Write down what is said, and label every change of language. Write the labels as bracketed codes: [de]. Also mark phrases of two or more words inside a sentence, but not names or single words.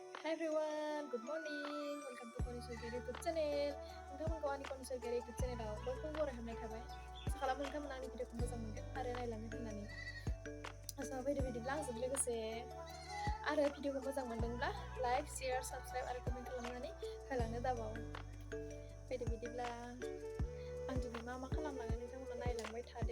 [en] Hi everyone, good morning. Welcome to Konisuger YouTube channel. [brx] नोंथांमोनखौ आंनि Konisuger YouTube channelआव बयखौबो बरायहामनाय थाबाय। आसा खालामो नोंथांमोना आंनि भिडिअखौ मोजां मोनगोन आरो नायलांगोन होननानै। आसा फैदो बिदिब्ला आंजों लोगोसे आरो भिडिअखौ मोजां मोनदोंब्ला [en] like, share, subscribe [brx] आरो कमेन्ट खालामनानै होलांनो दाबाव। फैदो बिदिब्ला आं दिनै मा खालामलाङो नोंथांमोना नायलांबाय थादो।